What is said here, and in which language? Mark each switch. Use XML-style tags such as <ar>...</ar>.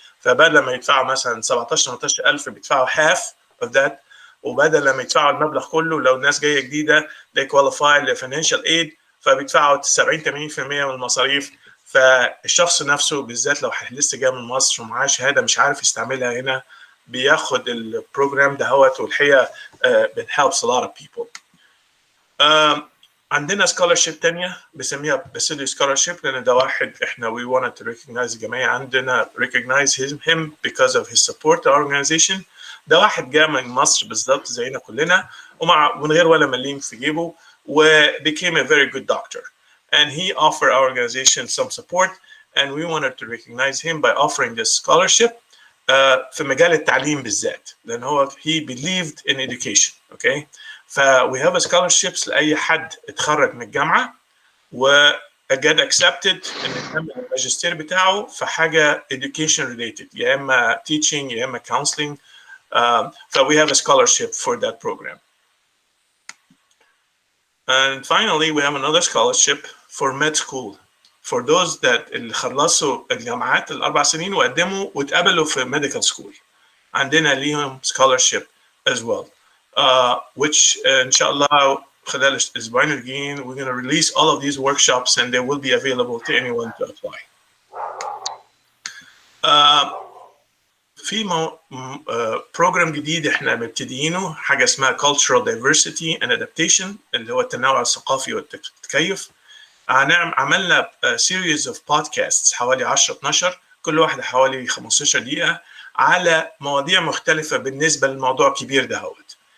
<ar>فبدل ما يدفعوا مثلا 17,000 بيدفعوا</ar> <en>half of that،</en> <ar>وبدل لما يدفعوا المبلغ كله لو الناس جايه جديده</ar> <en>they qualify</en> <ar>لفinancial aid فبيدفعوا 70-80% من المصاريف. فالشخص نفسه بالذات لو لسه جاي من مصر ومعاه شهاده مش عارف يستعملها هنا بياخد البروجرام دهوت، والحقيقه</ar> <en>it helps a lot of people.</en> <ar>عندنا scholarship تانية بسميها Basili scholarship، لأن ده واحد إحنا</ar> <en>we wanted to recognize</en> <ar>الجميع عندنا recognize him because of his support to our organization. ده واحد جاء من مصر بالضبط زينا كلنا ومن غير ولا مليم في جيبه</ar> <en>و became a very good doctor, and he offered our organization some support and we wanted to recognize him by offering this scholarship</en> <ar>في مجال التعليم بالذات، لأن هو</ar> <en>he believed in education.</en> <ar>okay, ف</ar> <en>we have a scholarships</en> <ar>لأي حد اتخرج من الجامعة و</ar> <en>get accepted</en> <ar>إن يكمل الماجستير بتاعه في حاجة</ar> <en>education related،</en> <ar>يا إما teaching يا إما counseling.</ar> <en>ف we have a scholarship for that program. And finally we have another scholarship for med school for those that</en> <ar>اللي خلصوا الجامعات ال4 سنين وقدموا واتقبلوا في</ar> <en>medical school.</en> <ar>عندنا ليهم</ar> <en>scholarship as well. which</en> <ar>إن شاء الله خلال الأسبوعين الجايين</ar> <en>we're going to release all of these workshops and they will be available to anyone to apply.</en> <ar>في program جديد احنا مبتدئينه حاجة اسمها Cultural Diversity and Adaptation اللي هو التنوع الثقافي والتكيف. عملنا</ar> <en>series of podcasts</en> <ar>حوالي 10-12 كل واحدة حوالي 15 دقيقة على مواضيع مختلفة بالنسبة للموضوع الكبير ده هوت.</ar>